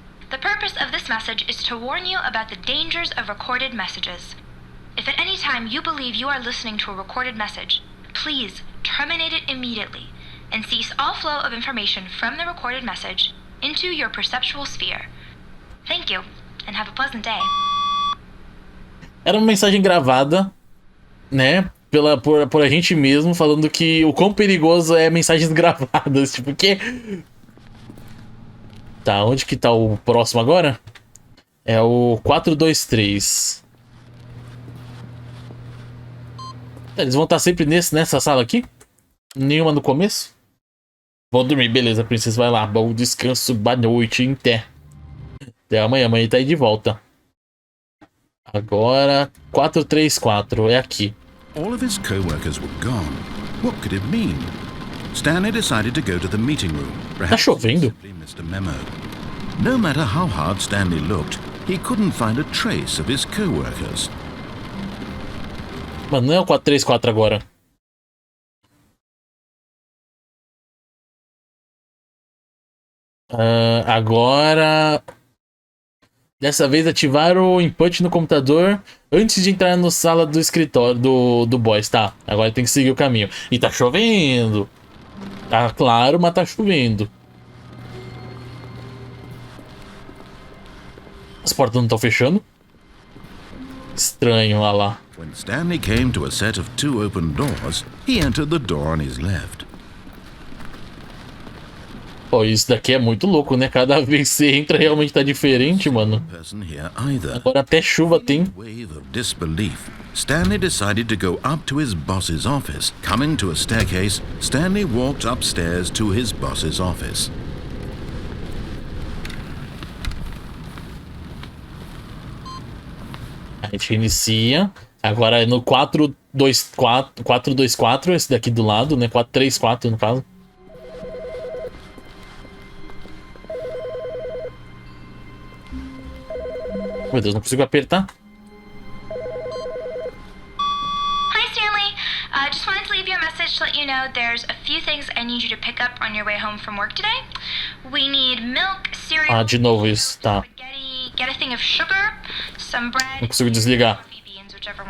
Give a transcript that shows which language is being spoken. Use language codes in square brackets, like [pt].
[en] The purpose of this message is to warn you about the dangers of recorded messages. If at any time you believe you are listening to a recorded message, please terminate it immediately and cease all flow of information from the recorded message into your perceptual sphere. Thank you, and have a pleasant day. [pt] Era uma mensagem gravada, né? Por a gente mesmo, falando que o quão perigoso é mensagens gravadas. Tipo, que... Tá, onde que tá o próximo agora? É o 423. Eles vão estar sempre nessa sala aqui? Nenhuma no começo? Vou dormir, beleza, princesa, vai lá. Bom descanso, boa noite, em té. Até amanhã, amanhã tá aí de volta. Agora, 434, é aqui. [en] All of his co-workers were gone. What could it mean? Stanley decided to go to the meeting room. [pt] Tá chovendo? [en] Simply missed a memo. No matter how hard Stanley looked, he couldn't find a trace of his co-workers. [pt] Mano, não é o 434 agora. Agora... Dessa vez ativar o input no computador antes de entrar na sala do escritório do boss, tá? Agora tem que seguir o caminho. E tá chovendo. Tá claro, mas tá chovendo. As portas não estão fechando? Estranho, olha lá. [en] When Stanley came to a set of 2 open doors, he entered the door on his left. [pt] Pô, isso daqui é muito louco, né? Cada vez que você entra realmente tá diferente, mano. Agora até chuva tem. [en] Wave of disbelief, Stanley decided to go up to his boss's office. Coming to a staircase, Stanley walked upstairs to his boss's office. [pt] A gente inicia. Agora é no 4-2-4, 4-2-4, esse daqui do lado, né? 4-3-4 no caso. Meu Deus, não consigo apertar. [en] Hi, Stanley. Just wanted to leave you a message to let you know there's a few things I need you to pick up on your way home from work today. We need milk, cereal, [pt] Ah, de novo isso, tá. [en] spaghetti, get a thing of sugar, some bread, [pt] Não consigo desligar. [en] coffee beans, whichever one